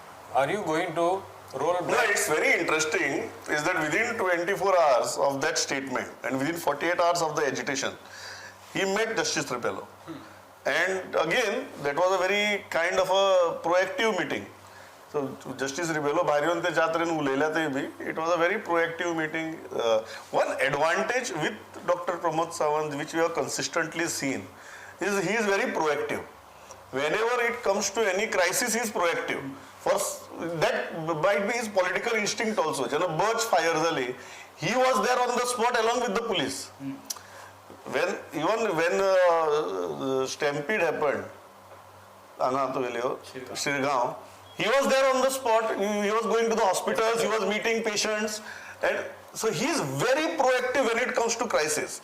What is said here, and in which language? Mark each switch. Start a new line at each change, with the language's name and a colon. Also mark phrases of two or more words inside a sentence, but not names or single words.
English: Are you going to roll back? No, it's very interesting is that within 24 hours of that statement and within 48 hours of the agitation, he met Justice Rebello. And again, that was a very kind of a proactive meeting. So Justice Rebello
Konkani: भायर येवन ते जात्रेन उलयल्या ते बी,
English: it was a very proactive meeting. One advantage with Dr. Pramod Sawant, which we have consistently seen, is he is very proactive. Whenever it comes to any crisis, he is proactive. That might be his political instinct also.
Konkani: जेन्ना बर्च फायर जाली,
English: he was there on the spot along with the police. When stampede happened, Shirgaon, he was there on the spot. He was going to the hospitals, he was meeting patients, and so he is very proactive when it comes to crisis.